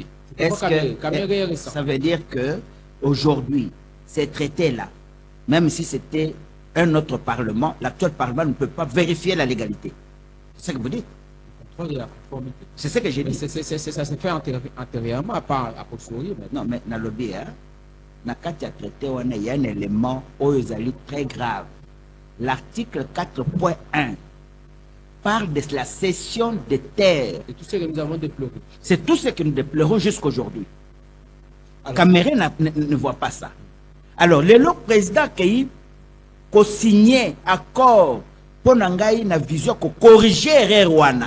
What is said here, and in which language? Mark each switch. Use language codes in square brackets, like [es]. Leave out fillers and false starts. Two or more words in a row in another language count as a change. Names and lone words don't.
[fr] Est-ce que ça veut dire que aujourd'hui, ces traités-là, même si c'était un autre Parlement, l'actuel Parlement ne peut pas vérifier la légalité. C'est ce que vous dites? contrôle et la conformité. C'est ce que j'ai dit. Ça se fait antérieurement, pas à posteriori. Non, mais dans le lobby, [ln] na kati ya [fr] traité, il y a un élément très grave. L'article 4.1 parle de la cession des terres. Et tout ce que nous avons déploré. C'est tout ce que nous déplorons jusqu'à aujourd'hui. Cameroun ne voit pas ça. Alors, le président qui a signé accord pour Nangaï na vision pour corriger Rwanda.